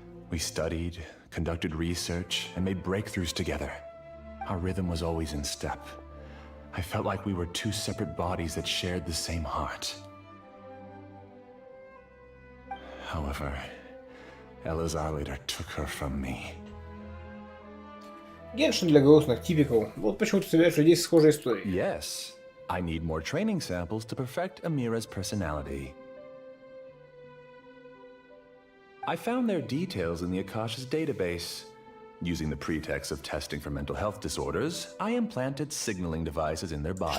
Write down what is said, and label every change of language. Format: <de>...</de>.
<en>We studied, conducted research, and made breakthroughs together. Our rhythm was always in step. I felt like we were 2 separate bodies that shared the same heart. However, Elazar later took her from me.</en> <ru>Геншин для грустных,</ru> <en>typical.</en> <ru>Вот почему ты собираешь людей с схожей историей.</ru> <en>Yes, I need more training samples to perfect Amira's personality. I found their details in the Akasha's database. Using the pretext of testing for mental health disorders, I implanted signaling devices in their bodies.</en>